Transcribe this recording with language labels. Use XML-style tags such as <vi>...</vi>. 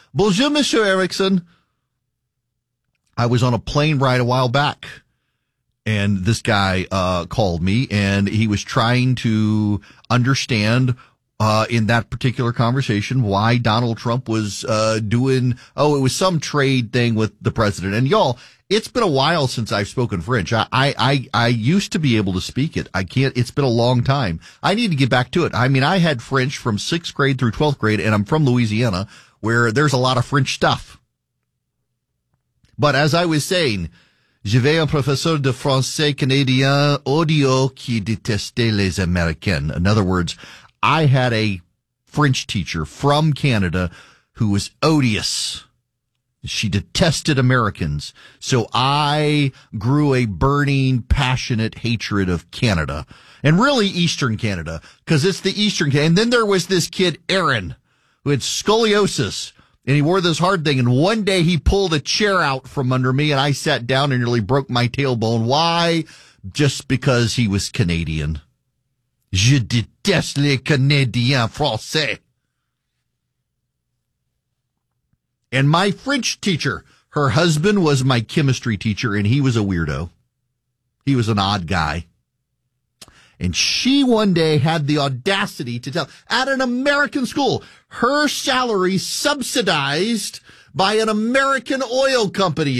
<en>Bonjour, Monsieur Erickson. I was on a plane ride a while back, and this guy called me, and he was trying to understand in that particular conversation why Donald Trump was it was some trade thing with the president. And y'all, it's been a while since I've spoken French. I used to be able to speak it. I can't. It's been a long time. I need to get back to it. I mean, I had French from sixth grade through 12th grade, and I'm from Louisiana, where there's a lot of French stuff. But as I was saying,</en> <fr>j'avais un professeur de français canadien audio qui détestait les Américains.</fr> <en>In other words, I had a French teacher from Canada who was odious. She detested Americans. So I grew a burning, passionate hatred of Canada. And really Eastern Canada, because it's the Eastern Canada. And then there was this kid, Aaron, who had scoliosis, and he wore this hard thing. And one day he pulled a chair out from under me, and I sat down and nearly broke my tailbone. Why? Just because he was Canadian.</en> <fr>Je déteste les Canadiens français.</fr> <en>And my French teacher, her husband was my chemistry teacher, and he was a weirdo. He was an odd guy. And she one day had the audacity to tell, at an American school, her salary subsidized by an American oil company.</en>